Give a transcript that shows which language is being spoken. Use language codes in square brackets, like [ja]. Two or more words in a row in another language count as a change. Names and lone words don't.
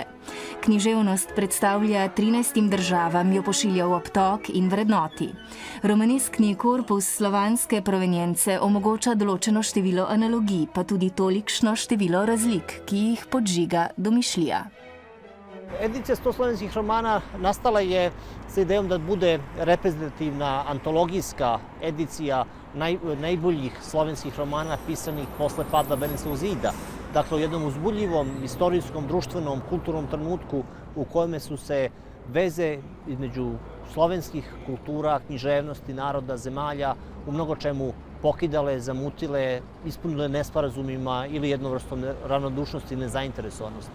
[sl] Književnost predstavlja 13 državam, jo pošilja v obtok in vrednoti. Romaneskni korpus slovanske provenjence omogoča določeno število analogij, pa tudi tolikšno število razlik, ki jih podžiga domišljija. [sr] Edicija 100 slovenskih romana nastala je sa idejom da bude reprezentativna antologijska edicija najboljih slovenskih romana pisanih posle pada Berlinskog zida. Dakle, u jednom uzbudljivom, istorijskom, društvenom, kulturnom trenutku u kojem su se veze između slovenskih kultura, književnosti, naroda, zemalja u mnogo čemu pokidale, zamutile, ispunile nesporazumima ili jednom vrstom ravnodušnosti i nezainteresovanosti.